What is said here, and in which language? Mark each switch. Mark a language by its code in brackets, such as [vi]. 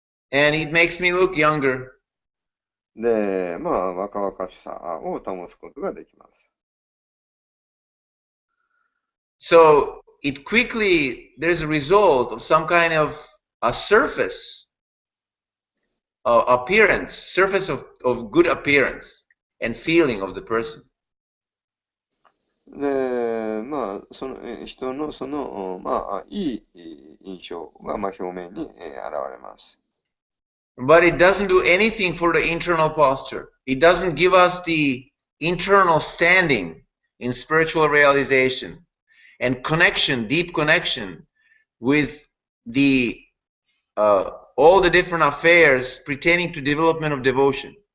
[en] And it makes me look younger. [ja] で、若々しさを保つことができます。 [en] So it quickly, there's a result of some kind of a surface appearance, surface of good appearance and feeling of the person. [ja] で、その人のその、いい印象が、表面に現れます。 [en] But it doesn't do anything for the internal posture. It doesn't give us the internal standing in spiritual realization and connection, deep connection with the all the different affairs pertaining to development of devotion.